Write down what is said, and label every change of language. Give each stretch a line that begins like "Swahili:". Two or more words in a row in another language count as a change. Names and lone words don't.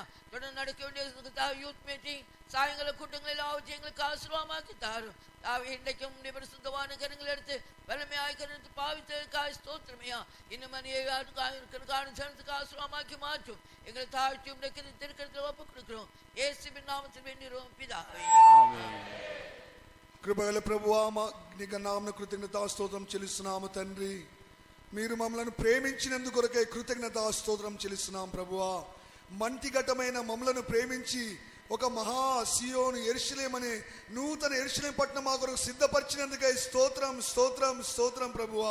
Tamil: தொடர்ந்து நடக்க வேண்டிய
English: youth meeting
Tamil: சாயங்கால கூட்டங்களில் ஆவற்றி எங்களுக்கு ஆசீர்வாதமாக்கி தாரும். இன்றைக்கும் உடைய பரிசுத்தமான கரங்களை எடுத்து வலிமையாய் கருத்து பாவித்ததுக்காக ஸ்தோத்திரமையா. இன்னும் இருக்கிறதுக்கு ஆசீர்வாதமாக்கி மாற்றும். எங்களை தாழ்த்தி உடைய திருக்கரத்தில் ஒப்புக் கொடுக்கிறோம். இயேசுவின் நாமத்தில் வேண்டியோம் பிதாவே.
Telugu: కృపగల ప్రభువా, నీకు నామమున కృతజ్ఞతా స్తోత్రం చెల్లిస్తున్నాము తండ్రి. మీరు మమ్మలను ప్రేమించినందుకు కొరకే కృతజ్ఞతా స్తోత్రం చెల్లిస్తున్నాం ప్రభువా. మంటిఘటమైన మమ్మలను ప్రేమించి ఒక మహా సియోను యెరూషలేము అనే నూతన యెరూషలేము పట్టణం మా కొరకు సిద్ధపరిచినందుకే స్తోత్రం స్తోత్రం స్తోత్రం ప్రభువా.